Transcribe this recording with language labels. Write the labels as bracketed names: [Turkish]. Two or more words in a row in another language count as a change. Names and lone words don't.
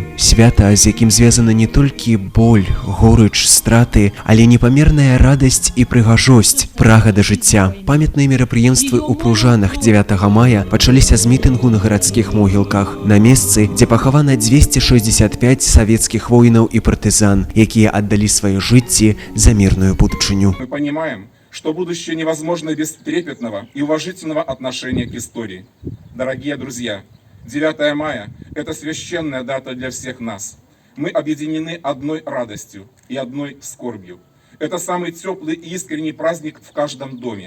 [Belarusian] Свята, з якім звязана не толькі боль, горыч, страты, але непамерная радасць і прыгажосць, прага да жыцця. Памятныя мерапрыемствы ў Пружанах 9 мая пачаліся з мітынгу на гарадскіх могілках, на месцы, дзе пахавана 265 савецкіх воінаў і партызан, якія аддалі свае жыцці за мірную будучыню. [Russian] Мы понимаем, что будущее невозможно без трепетного и уважительного отношения к истории. Дорогие друзья, 9 мая – это священная дата для всех нас. Мы объединены одной радостью и одной скорбью. Это самый теплый и искренний праздник в каждом доме.